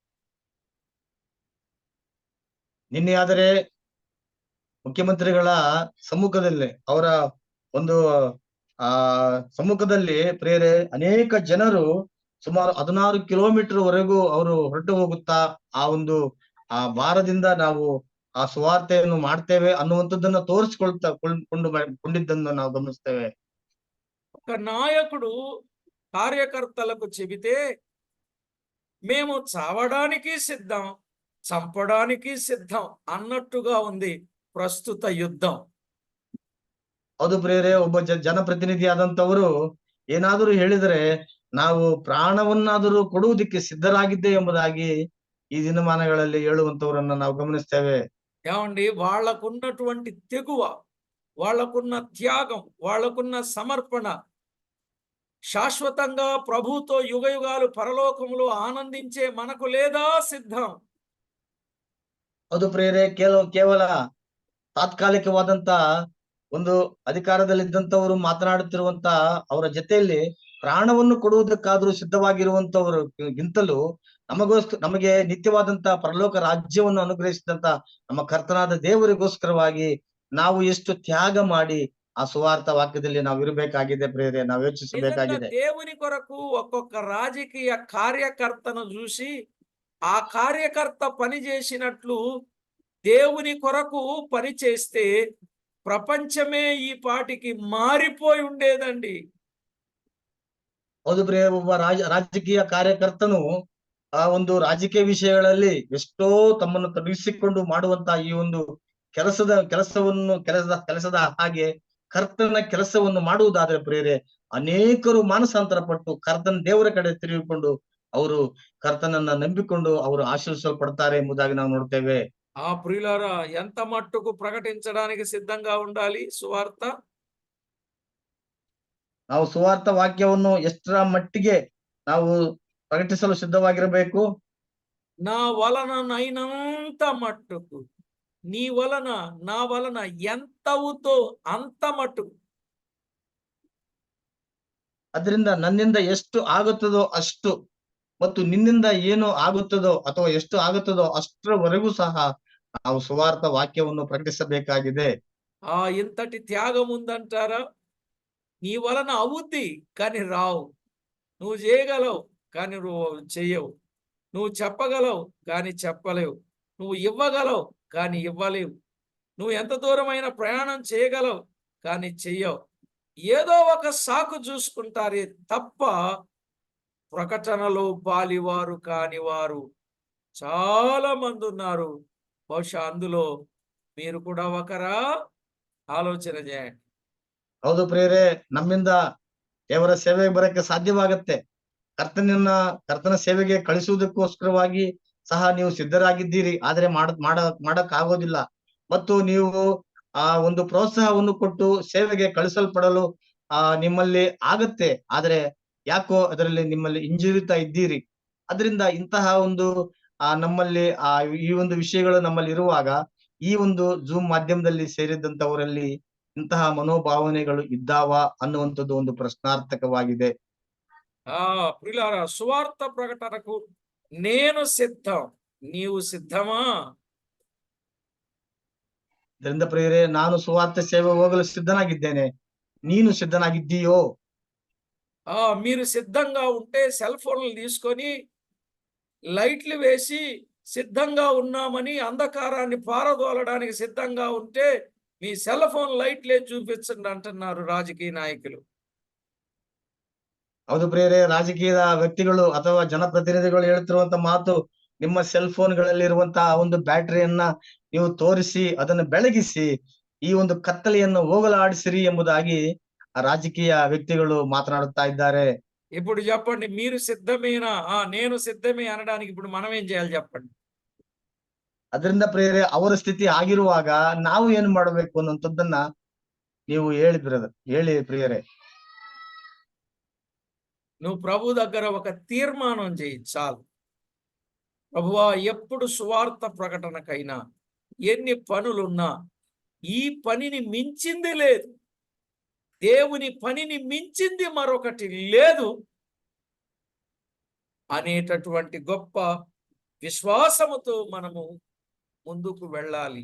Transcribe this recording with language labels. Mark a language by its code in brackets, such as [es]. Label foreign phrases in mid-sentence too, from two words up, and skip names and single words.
[kn] ನಿನ್ನೆ ಆದರೆ ಮುಖ್ಯಮಂತ್ರಿಗಳ ಸಮ್ಮುಖದಲ್ಲಿ ಅವರ ಒಂದು ಸಮ್ಮುಖದಲ್ಲಿ ಪ್ರೇರೆ ಅನೇಕ ಜನರು ಸುಮಾರು 16 ಕಿಲೋಮೀಟರ್ ವರೆಗೂ ಅವರು ಹೊರಟು ಹೋಗುತ್ತಾ ಆ ಒಂದು ಆ ಭಾರದಿಂದ ನಾವು ಆ ಸುವಾರ್ತೆಯನ್ನು ಮಾಡ್ತೇವೆ ಅನ್ನುವಂಥದ್ದನ್ನ ಕೊಂಡಿದ್ದನ್ನು ನಾವು ಗಮನಿಸ್ತೇವೆ. [te] ఒక నాయకుడు కార్యకర్తలకు చెబితే మేము చావడానికి సిద్ధం, చంపడానికి సిద్ధం అన్నట్టుగా ఉంది [kn] ಪ್ರಸ್ತುತ ಯುದ್ಧ. ಹೌದು ಪ್ರಿಯರೇ, ಒಬ್ಬ ಜನಪ್ರತಿನಿಧಿ ಆದಂತವರು ಏನಾದರೂ ಹೇಳಿದರೆ ನಾವು ಪ್ರಾಣವನ್ನಾದರೂ ಕೊಡುವುದಕ್ಕೆ ಸಿದ್ಧರಾಗಿದ್ದೆ ಎಂಬುದಾಗಿ ಈ ದಿನಮಾನಗಳಲ್ಲಿ ಹೇಳುವಂತವರನ್ನ ನಾವು ಗಮನಿಸ್ತೇವೆ. [te] ఏమండి, వాళ్ళకున్నటువంటి తెగువ, వాళ్ళకున్న త్యాగం, వాళ్ళకున్న సమర్పణ శాశ్వతంగా ప్రభుతో యుగయుగాలు పరలోకములో ఆనందించే మనకు లేదా సిద్ధం? [kn] ಹೌದು ಪ್ರಿಯರೇ, ಕೇವಲ ತಾತ್ಕಾಲಿಕವಾದಂತ ಒಂದು ಅಧಿಕಾರದಲ್ಲಿದ್ದಂತವರು ಮಾತನಾಡುತ್ತಿರುವಂತ ಅವರ ಜೊತೆಯಲ್ಲಿ ಪ್ರಾಣವನ್ನು ಕೊಡುವುದಕ್ಕಾದ್ರೂ ಸಿದ್ಧವಾಗಿರುವಂತವರು ಗಿಂತಲೂ ನಮಗೆ ನಿತ್ಯವಾದಂತ ಪರಲೋಕ ರಾಜ್ಯವನ್ನು ಅನುಗ್ರಹಿಸಿದಂತ ನಮ್ಮ ಕರ್ತನಾದ ದೇವರಿಗೋಸ್ಕರವಾಗಿ ನಾವು ಎಷ್ಟು ತ್ಯಾಗ ಮಾಡಿ ಆ ಸುವಾರ್ಥ ವಾಕ್ಯದಲ್ಲಿ ನಾವು ಇರಬೇಕಾಗಿದೆ ಪ್ರಿಯರೇ, ನಾವು ಯೋಚಿಸಬೇಕಾಗಿದೆ. [te] దేవుని కొరకు ఒక్కొక్క రాజకీయ కార్యకర్తను చూసి ఆ కార్యకర్త పని చేసినట్లు దేవుని కొరకు పని చేస్తే ప్రపంచమే ఈ పాటికి మారిపోయి ఉండేదండి. [kn] ಹೌದು ಪ್ರಿಯ, ಒಬ್ಬ ರಾಜಕೀಯ ಕಾರ್ಯಕರ್ತನು ಆ ಒಂದು ರಾಜಕೀಯ ವಿಷಯಗಳಲ್ಲಿ ಎಷ್ಟೋ ತಮ್ಮನ್ನು ತೊಡಗಿಸಿಕೊಂಡು ಮಾಡುವಂತ ಈ ಒಂದು ಕೆಲಸದ ಹಾಗೆ ಕರ್ತನ ಕೆಲಸವನ್ನು ಮಾಡುವುದಾದ್ರೆ ಪ್ರಿಯರೇ, ಅನೇಕರು ಮಾನಸಾಂತರ ಪಟ್ಟು ಕರ್ತನ ದೇವರ ಕಡೆ ತಿರುಗಿಕೊಂಡು ಅವರು ಕರ್ತನನ್ನ ನಂಬಿಕೊಂಡು ಅವರು ಆಶೀರ್ವಿಸಲ್ಪಡ್ತಾರೆ ಎಂಬುದಾಗಿ ನಾವು ನೋಡ್ತೇವೆ. [te] ఆ ప్రియులారా, ఎంత మట్టుకు ప్రకటించడానికి సిద్ధంగా ఉండాలి సువార్త? [kn] ನಾವು ಸುವಾರ್ಥ ವಾಕ್ಯವನ್ನು ಎಷ್ಟರ ಮಟ್ಟಿಗೆ ನಾವು ಪ್ರಕಟಿಸಲು ಸಿದ್ಧವಾಗಿರಬೇಕು? [te] నా వలననైనంత మట్టుకు, నీ వలన నా వలన ఎంతవుతో అంత మట్టుకు. [kn] ಅದರಿಂದ ನನ್ನಿಂದ ಎಷ್ಟು ಆಗುತ್ತದೋ ಅಷ್ಟು ಮತ್ತು ನಿನ್ನಿಂದ ಏನು ಆಗುತ್ತದೋ ಅಥವಾ ಎಷ್ಟು ಆಗುತ್ತದೋ ಅಷ್ಟರವರೆಗೂ ಸಹ ನಾವು ಸುವಾರ್ಥ ವಾಕ್ಯವನ್ನು ಪ್ರಕಟಿಸಬೇಕಾಗಿದೆ. [te] ఇంతటి త్యాగం ఉందంటారా? నీ వలన అవుద్ది కానీ రావు. నువ్వు చేయగలవు కానీ నువ్వు చెయ్యవు. నువ్వు చెప్పగలవు కానీ చెప్పలేవు. నువ్వు ఇవ్వగలవు కానీ ఇవ్వలేవు. నువ్వు ఎంత దూరమైన ప్రయాణం చేయగలవు కానీ చెయ్యవు. ఏదో ఒక సాకు చూసుకుంటారే తప్ప ప్రకటనలో పాలివారు కాని వారు చాలా మంది ఉన్నారు. బహుశా అందులో మీరు కూడా ఒకరా? ಆಲೋಚನೆ చేయండి. [kn] ಹೌದು ಪ್ರಿಯರೇ, ನಮ್ಮಿಂದ ದೇವರ ಸೇವೆಗೆ ಬರಕ್ಕೆ ಸಾಧ್ಯವಾಗತ್ತೆ. ಕರ್ತನ ಸೇವೆಗೆ ಕಳಿಸುವುದಕ್ಕೋಸ್ಕರವಾಗಿ ಸಹ ನೀವು ಸಿದ್ಧರಾಗಿದ್ದೀರಿ, ಆದ್ರೆ ಮಾಡಕ್ ಆಗೋದಿಲ್ಲ. ಮತ್ತು ನೀವು ಆ ಒಂದು ಪ್ರೋತ್ಸಾಹವನ್ನು ಕೊಟ್ಟು ಸೇವೆಗೆ ಕಳಿಸಲ್ಪಡಲು ನಿಮ್ಮಲ್ಲಿ ಆಗತ್ತೆ, ಆದ್ರೆ ಯಾಕೋ ಅದರಲ್ಲಿ ನಿಮ್ಮಲ್ಲಿ ಹಿಂಜರಿತಾ ಇದ್ದೀರಿ. ಅದರಿಂದ ಇಂತಹ ಒಂದು ನಮ್ಮಲ್ಲಿ ಈ ಒಂದು ವಿಷಯಗಳು ನಮ್ಮಲ್ಲಿ ಇರುವಾಗ ಈ ಒಂದು ಜೂಮ್ ಮಾಧ್ಯಮದಲ್ಲಿ ಸೇರಿದಂತವರಲ್ಲಿ ಇಂತಹ ಮನೋಭಾವನೆಗಳು ಇದ್ದಾವ ಅನ್ನುವಂಥದ್ದು ಒಂದು ಪ್ರಶ್ನಾರ್ಥಕವಾಗಿದೆ. [te] ప్రియులారా, సువార్త ప్రకటనకు నేను సిద్ధం, నీవు సిద్ధమా? [kn] ಇದರಿಂದ ಪ್ರಿಯರೇ, ನಾನು ಸುವಾರ್ಥ ಸೇವೆ ಹೋಗಲು ಸಿದ್ಧನಾಗಿದ್ದೇನೆ, ನೀನು ಸಿದ್ಧನಾಗಿದ್ದೀಯೋ? [te] మీరు సిద్ధంగా ఉంటే సెల్ ఫోన్లు తీసుకొని లైట్లు వేసి సిద్ధంగా ఉన్నామని అంధకారాన్ని పారదోలడానికి సిద్ధంగా ఉంటే మీ సెల్ ఫోన్ లైట్లే చూపించండి అంటున్నారు రాజకీయ నాయకులు. [kn] ಹೌದು ಪ್ರಿಯರೇ, ರಾಜಕೀಯದ ವ್ಯಕ್ತಿಗಳು ಅಥವಾ ಜನಪ್ರತಿನಿಧಿಗಳು ಹೇಳ್ತಿರುವಂತ ಮಾತು, ನಿಮ್ಮ ಸೆಲ್ ಫೋನ್ಗಳಲ್ಲಿ ಇರುವಂತಹ ಒಂದು ಬ್ಯಾಟರಿಯನ್ನ ನೀವು ತೋರಿಸಿ ಅದನ್ನು ಬೆಳಗಿಸಿ ಈ ಒಂದು ಕತ್ತಲೆಯನ್ನು ಹೋಗಲಾಡಿಸಿರಿ ಎಂಬುದಾಗಿ ಆ ರಾಜಕೀಯ ವ್ಯಕ್ತಿಗಳು ಮಾತನಾಡುತ್ತಾ ಇದ್ದಾರೆ. [te] ఇప్పుడు చెప్పండి, మీరు సిద్ధమేనా? నేను సిద్ధమే అనడానికి ఇప్పుడు మనం ఏం చేయాలి చెప్పండి? [kn] ಅದರಿಂದ ಪ್ರಿಯರೇ, ಅವರ ಸ್ಥಿತಿ ಆಗಿರುವಾಗ ನಾವು ಏನು ಮಾಡಬೇಕು ಅನ್ನುವಂಥದ್ದನ್ನ ನೀವು ಹೇಳಿ ಬ್ರದರ್, ಹೇಳಿ ప్రియరే. [te] నువ్వు ప్రభు దగ్గర ఒక తీర్మానం చేయి చాలు. ప్రభువా, ఎప్పుడు సువార్త ప్రకటనకైనా ఎన్ని పనులున్నా ఈ పనిని మించింది లేదు, దేవుని పనిని మించింది మరొకటి లేదు అనేటటువంటి గొప్ప విశ్వాసముతో మనము ముందుకు వెళ్ళాలి.